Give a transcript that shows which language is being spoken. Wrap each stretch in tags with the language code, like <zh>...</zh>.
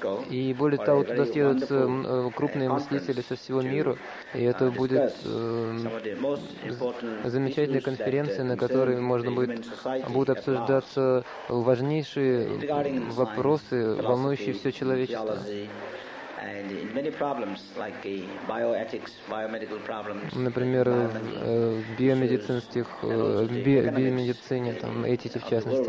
<ru>И более того, туда съедутся крупные мыслители со всего мира, и это будет замечательная конференция, на которой можно будет обсуждаться важнейшие вопросы, волнующие все человечество.</ru> <en>And in many problems, like bioethics, biomedical problems.</en> <ru>Например, в биомедицинских, биомедицине, там этики в частности.</ru>